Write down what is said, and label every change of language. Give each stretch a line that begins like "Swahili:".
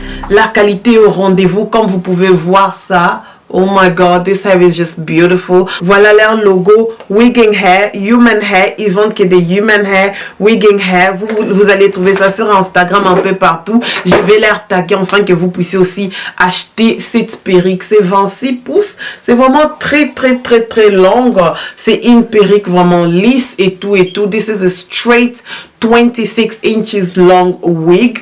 French: La qualité au rendez-vous, comme vous pouvez voir ça.
English: Oh my god, this hair is just beautiful.
French: Voilà leur logo, Wigging Hair, Human Hair. Ils vendent que des Human Hair, Wigging Hair. Vous allez trouver ça sur Instagram un peu partout. Je vais les taguer afin que vous puissiez aussi acheter cette perruque. C'est 26 pouces. C'est vraiment très longue. C'est une perruque vraiment lisse et tout et tout.
English: This is a straight 26 inches long wig.